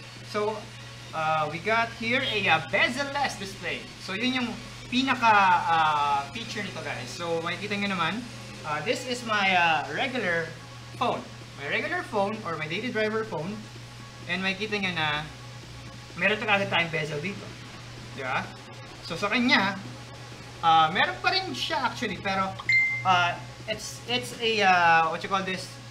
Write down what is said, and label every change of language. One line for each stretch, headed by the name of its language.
English: So, we got here a bezel-less display.
Filipino: So yun yung pinaka feature nito guys. So makikita nyo naman.
English: This is my regular phone. My regular phone or my daily driver phone.
Filipino: And makikita nyo na meron agad tayong bezel dito. Di ba? So sa kanya, meron pa rin siya actually.
English: Pero it's a, what you call this?